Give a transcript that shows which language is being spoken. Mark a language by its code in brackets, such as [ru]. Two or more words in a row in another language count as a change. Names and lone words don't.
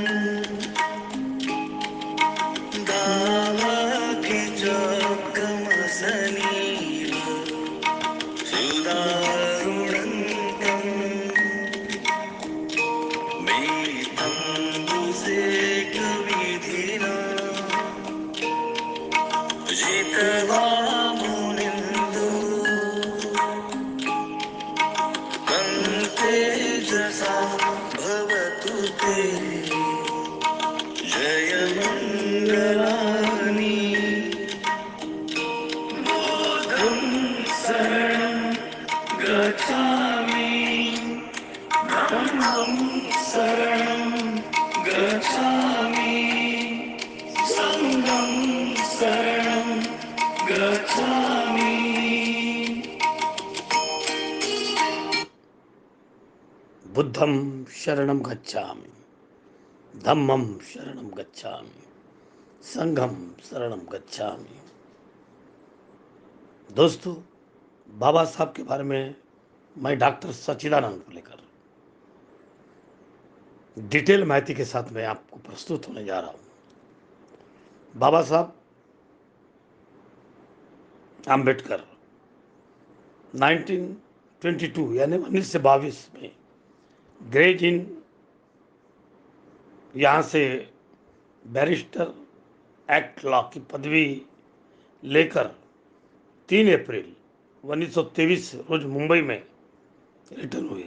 [pi] दावाग्निचक्रमसनीव सुदारुणन्तम् मेतं बुसेकविधिना जितवा मुनिन्दो तं तेजसा भवतु ते जयमङ्गलानि बुद्धं शरणं गच्छामि धम्मं शरणं गच्छामि संघं शरणं गच्छामि बुद्धं शरणं गच्छामि धम्मं शरणं गच्छामि संघम शरणम गच्छामि। [hi] दोस्तों, बाबा साहब के बारे में मैं डॉक्टर सच्चिदानंद को लेकर डिटेल माहिती के साथ मैं आपको प्रस्तुत होने जा रहा हूं। बाबा साहब आम्बेडकर 1922 यानी 1922 में ग्रेज इन यहाँ से [en] Barrister at Law [hi] की पदवी लेकर 3 अप्रैल 1923 रोज मुंबई में रिटर्न हुए।